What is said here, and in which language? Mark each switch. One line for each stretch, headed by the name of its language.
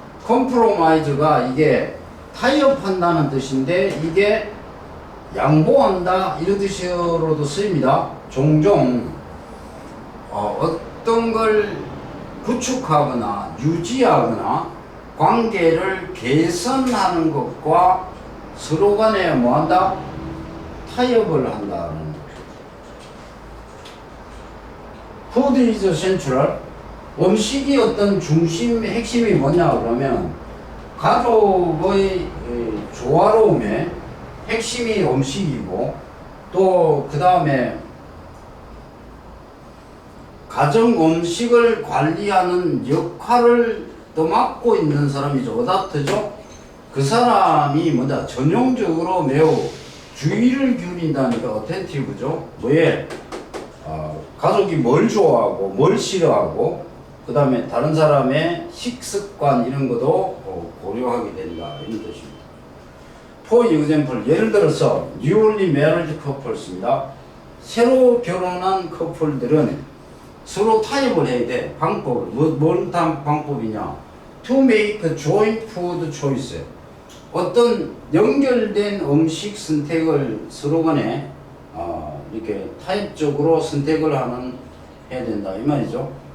Korean: 컴프로마이즈가 이게 타협한다는 뜻인데 이게 양보한다 이런 뜻으로도 쓰입니다. 종종 어떤 걸 구축하거나 유지하거나 관계를 개선하는 것과 서로 간에 뭐한다? 타협을 한다는
English: Food is central.
Korean: 음식이 어떤 중심, 핵심이 뭐냐 그러면 가족의 조화로움의 핵심이 음식이고 또 그 다음에 가정 음식을 관리하는 역할을 또 맡고 있는 사람이 어답트죠. 그 사람이 뭐다 전형적으로 매우 주의를 기울인다니까 어텐티브죠. 뭐에 가족이 뭘 좋아하고 뭘 싫어하고 그 다음에 다른 사람의 식습관 이런 것도 고려하게 된다 이런 뜻입니다.
English: For example,
Korean: 예를 들어서
English: newly married couples입니다.
Korean: 새로 결혼한 커플들은 서로 타협을 해야 돼. 방법을 뭔 방법이냐?
English: To make joint food choice.
Korean: 어떤 연결된 음식 선택을 서로 간에 이렇게 타협적으로 선택을 해야 된다 이 말이죠.